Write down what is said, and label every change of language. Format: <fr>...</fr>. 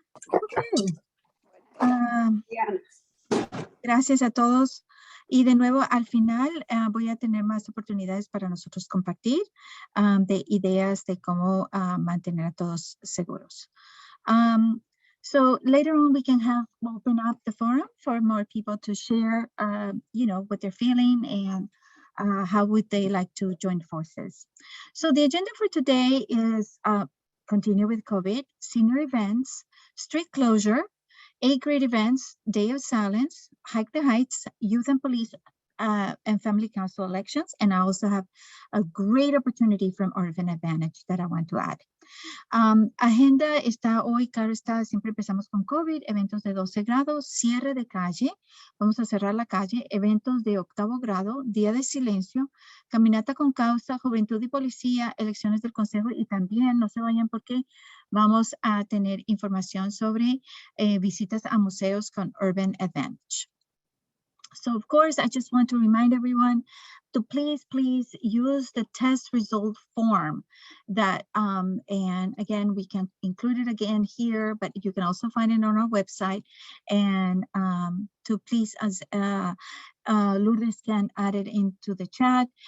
<en>Okay.</en> <es>Gracias a todos. Y de nuevo, al final voy a tener más oportunidades para nosotros compartir de ideas de cómo mantener a todos seguros.</es> <en>So later on, we can open up the forum for more people to share, what they're feeling and how would they like to join forces. So the agenda for today is continue with COVID, senior events, street closure, 8th grade events, Day of Silence, Hike the Heights, Youth and Police and Family Council elections. And I also have a great opportunity from Urban Advantage that I want to add.</en> <es>Agenda está hoy, claro está, siempre empezamos con COVID, eventos de 12 grados, cierre de calle, vamos a cerrar la calle, eventos de 8º grado, día de silencio, caminata con causa, juventud y policía, elecciones del consejo y también, no se vayan porque vamos a tener información sobre visitas a museos con Urban Advantage.</es> <en>So of course, I just want to remind everyone to please use the test result form that, and again, we can include it again here, but you can also find it on our website. And to please, as Lourdes can add it into the chat.</en>